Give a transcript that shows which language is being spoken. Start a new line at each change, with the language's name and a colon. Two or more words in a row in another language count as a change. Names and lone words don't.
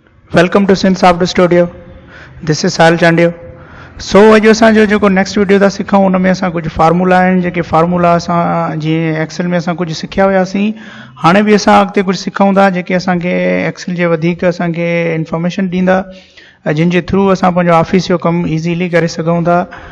English: Welcome to Sin Software Studio. This is Sahil Chandiya.
Sindhi: So अॼु असांजो जेको
English: next video
Sindhi: था सिखूं उन में असां कुझु फार्मूला आहिनि जेके फार्मूला असां जीअं एक्सेल में असां कुझु सिखिया हुयासीं हाणे बि असां अॻिते कुझु सिखूं था जेके असांखे एक्सेल जे वधीक असांखे इंफॉर्मेशन ॾींदा जिन जे थ्रू असां पंहिंजो ऑफिस जो कमु ईज़ीली करे सघूं था।